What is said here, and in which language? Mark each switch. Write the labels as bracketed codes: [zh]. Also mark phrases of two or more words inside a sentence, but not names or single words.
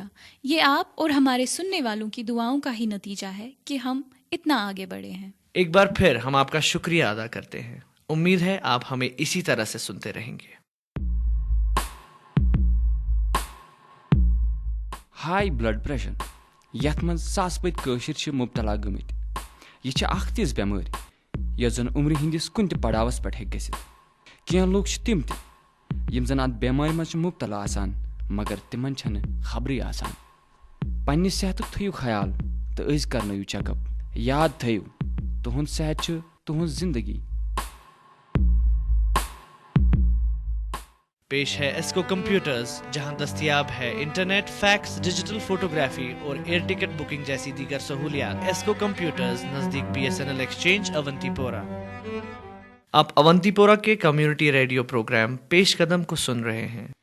[ur] یہ آپ اور ہمارے سننے والوں کی دعاؤں کا ہی نتیجہ ہے کہ ہم اتنا آگے بڑھے ہیں. ایک بار پھر ہم آپ کا شکریہ ادا کرتے ہیں. امید ہے آپ ہمیں اسی طرح سے سنتے رہیں گے. [en] high blood pressure [ks] یتھ من ساس پت قشر مبتلا گمت، یہ اخ تیز بیماری یس زن عمر ہندس کن تہ پڑاوس پہ ہیک گژھت. کینٛہہ لوگ تم تہ یم زن ات بیمارِ مز مبتلا آسان مگر تمن چھنہ خبرے آسان. پننہ صحتک تھیو خیال تو أزۍ کرنٲیِو چیک اپ. یاد تھٲیِو تہنٛد صحت چھُ تہنٛز زندگی. [ur] پیش ہے ایسکو کمپیوٹرز، جہاں دستیاب ہے انٹرنیٹ، فیکس، [en] digital photography [ur] اور [en] air ticket booking [ur] جیسی دیگر سہولیات. ایسکو کمپیوٹرز، نزدیک BSNL ایکسچینج، اونتی پورہ. آپ اونتی پورہ کے [en] community radio program [ur] پیش قدم کو سن رہے ہیں.